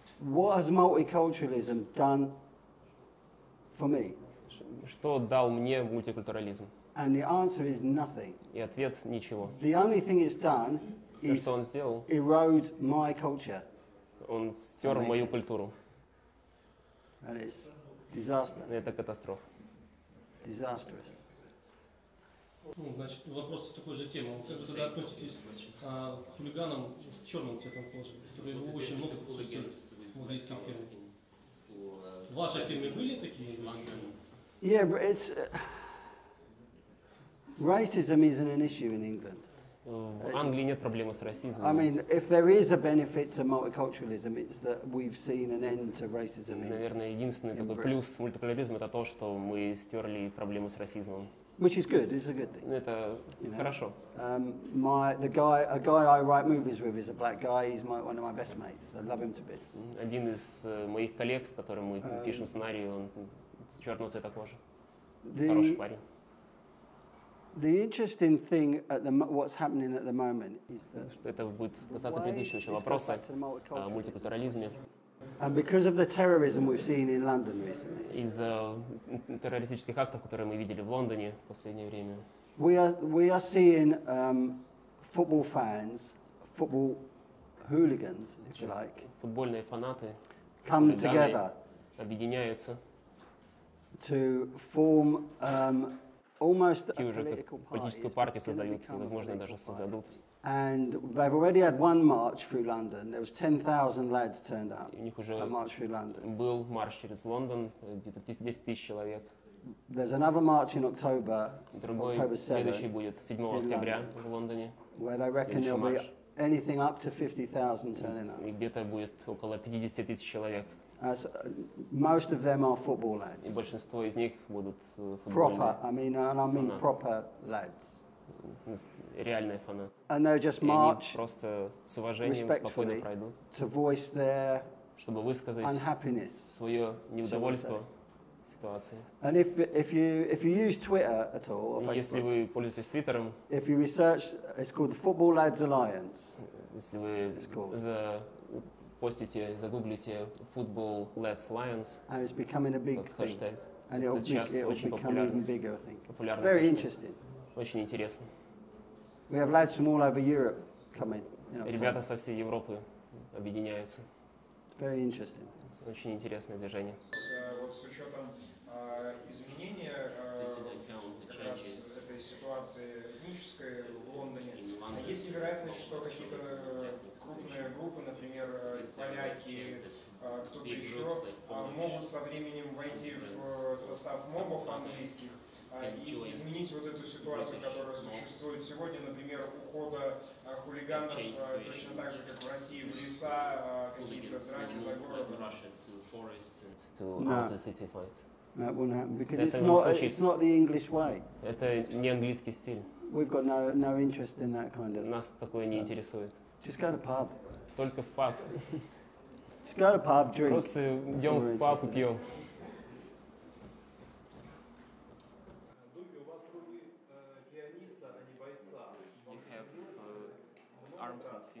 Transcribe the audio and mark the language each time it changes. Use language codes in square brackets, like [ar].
[en] What has multiculturalism done for me? [ru] Что дал мне мультикультурализм? [en] And the answer is nothing. [ru] И ответ – ничего. [en] The only thing it's done [ru] Все, что он сделал, [en] erode my culture. [ru] Он стер мою культуру. [en] And it's disaster. [ru] Это катастрофа. Disastrous. Ну, значит, вопрос с такой же темы. Вы как же тогда относитесь к хулиганам с черным цветом кожи, которые очень много присутствуют в английском фильме? В вашей фильме были такие? [en] Yeah, but it's racism isn't an issue in England. [ru] В Англии нет проблемы с расизмом. [en] I mean, if there is a benefit to multiculturalism, it's that we've seen an end to racism. [ru] Наверное, единственный такой плюс мультикультурализма – это то, что мы стерли проблемы с расизмом. [en] Which is good. It's a good thing. [ru] Это хорошо. [en] A guy I write movies with is a black guy. He's one of my best mates. I love him to bits. [ru] Один из моих коллег, с которым мы пишем сценарий, он черного цвета кожи. Хороший парень. [en] The interesting thing what's happening at the moment is that [ru] это будет касаться предыдущего еще вопроса о мультикультурализме. [en] And because of the terrorism we've seen in London recently. [ru] Из-за террористических актов, которые мы видели в Лондоне в последнее время. [en] We are seeing football fans, football hooligans, if you like. [ru] Футбольные фанаты [en] come together. [ru] Объединяются. [en] To form almost a [ru] политическую партию создают, и, возможно, даже создадут. [en] And they've already had one march through London. There was 10,000 lads turned up. [ru] У них уже [en] march through London. [ru] Был марш через Лондон, где-то 10 тысяч человек. [en] There's another march in October. [ru] Другой, следующий будет 7 октября в Лондоне. [en] Where they reckon there'll be anything up to 50,000 turning up. [ru] И где-то будет около 50 тысяч человек. [en] Most of them are football lads. [ru] И большинство из них будут футбольные. [en] Proper, I mean proper lads. [ru] Реальные фанаты. [en] And they'll just march [ru] просто с уважением спокойно пройдут, [en] to voice their [ru] чтобы высказать свое неудовольство ситуации. [en] And if you use Twitter at all, or [ru] если вы пользуетесь Твиттером, [en] if you research, it's called the Football Lads Alliance. [ru] Если вы загуглите Football Lads Alliance, [en] and it's becoming a big [ru] хэштег. [en] And it'll [ru] очень [en] become even bigger, I think. [ru] Популярный. [en] Very interesting. [ru] Очень интересно. [en] We have lads from all over Europe coming. [ru] Ребята со всей Европы объединяются. [en] Very interesting. [ru] Очень интересное движение. Вот с учетом изменения как раз этой ситуации ситуации этнической в Лондоне. Есть ли вероятность, что какие-то крупные группы, например, поляки, кто-то еще, могут со временем войти в состав мобов английских и изменить вот эту ситуацию, которая существует сегодня, например, ухода хулиганов, точно так же, как в России, в леса, какие-то драки за городом? [en] No, that wouldn't happen because it's not the English way. [ru] Это не английский стиль. [en] We've got no interest in that kind of. [ru] Нас такое не интересует. [en] Just go to pub. [ru] Только в паб. [en] Just go to pub, drink. [ru] Просто идем в паб и пьем. Дуги, у вас руки пианиста, а не бойца.